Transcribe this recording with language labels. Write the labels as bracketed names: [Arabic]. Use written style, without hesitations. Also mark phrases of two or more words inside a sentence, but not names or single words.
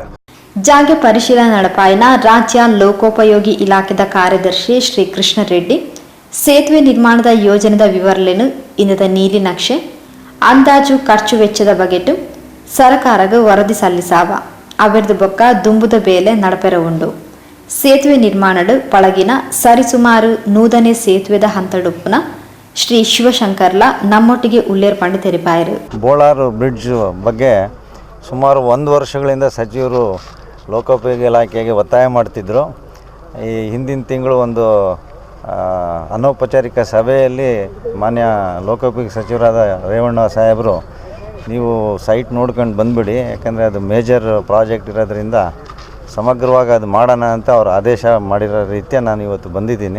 [Tulu] ಜಾಗೆ ಪರಿಶೀಲನೆ ನಡಪಾಯಿನ ರಾಜ್ಯ ಲೋಕೋಪಯೋಗಿ ಇಲಾಖೆದ ಕಾರ್ಯದರ್ಶಿ ಶ್ರೀ ಕೃಷ್ಣ ರೆಡ್ಡಿ ಸೇತುವೆ ನಿರ್ಮಾಣದ ಯೋಜನೆದ ವಿವರಣೆಯನ್ನು ಇಂದದ ನೀಲಿ ನಕ್ಷೆ ಅಂದಾಜು ಖರ್ಚು ವೆಚ್ಚದ ಬಗೆಟು ಸರ್ಕಾರಕ್ಕೆ ವರದಿ ಸಲ್ಲಿಸಾವ ಅವರದು ಬೊಕ್ಕ ದುಂಬುದ ಬೇಲೆ ನಡಪೆರ ಉಂಡು. ಸೇತುವೆ ನಿರ್ಮಾಣಡು ಪಳಗಿನ ಸರಿಸುಮಾರು ನೂದನೆ ಸೇತುವೆದ ಹಂತಡುಪ್ಪುನ ಶ್ರೀ ಶಿವಶಂಕರ್ಲ ನಮ್ಮೊಟ್ಟಿಗೆ ಉಳ್ಳೇರ್ಪಂಡು ತೆರಿಪಾಯರು. [Kannada] ಬೋಳಾರು ಬ್ರಿಡ್ಜ್ ಬಗ್ಗೆ ಸುಮಾರು 1 ವರ್ಷಗಳಿಂದ ಸಚಿವರು ಲೋಕೋಪಯೋಗಿ ಇಲಾಖೆಗೆ ಒತ್ತಾಯ ಮಾಡ್ತಿದ್ದರು. ಈ ಹಿಂದಿನ ತಿಂಗಳು ಒಂದು ಅನೌಪಚಾರಿಕ ಸಭೆಯಲ್ಲಿ ಮಾನ್ಯ ಲೋಕೋಪಯೋಗಿ ಸಚಿವರಾದ ರೇವಣ್ಣ ಸಾಹೇಬರು ನೀವು ಸೈಟ್ ನೋಡ್ಕೊಂಡು ಬಂದುಬಿಡಿ, ಯಾಕಂದರೆ ಅದು [English] major project [Kannada] ಇರೋದ್ರಿಂದ ಸಮಗ್ರವಾಗಿ ಅದು ಮಾಡೋಣ ಅಂತ ಅವರು ಆದೇಶ ಮಾಡಿರೋ ರೀತಿಯ ನಾನು ಇವತ್ತು ಬಂದಿದ್ದೀನಿ.